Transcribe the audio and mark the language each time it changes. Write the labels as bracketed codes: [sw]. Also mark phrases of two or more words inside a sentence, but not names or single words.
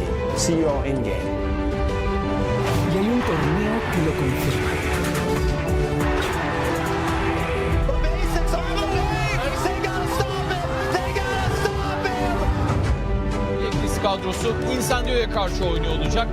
[en] See you all in-game. [es] Y hay un torneo que lo confirma. [tr] Blacklist kadrosu Incendios'a karşı oynuyor olacak.